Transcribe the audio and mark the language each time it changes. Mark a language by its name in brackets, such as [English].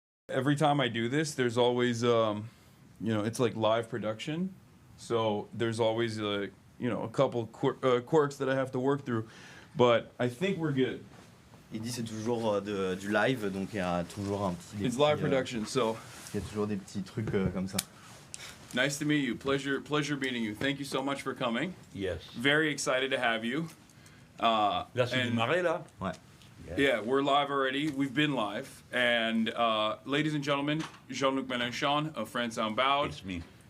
[English] Every time I do this, there's always, it's like live production, so there's always a couple quirks that I have to work through, but I think we're good. [French] Il dit c'est toujours du live, donc il y a toujours un petit. [English] It's live production, so. [French] Il y a toujours des petits trucs comme ça. [English] Nice to meet you. Pleasure meeting you. Thank you so much for coming. Yes. Very excited to have you. [French] Là, c'est démarré, là? Ouais. [English] Yeah, we're live already. We've been live. And ladies and gentlemen, Jean-Luc Mélenchon of France Unbowed. It's me.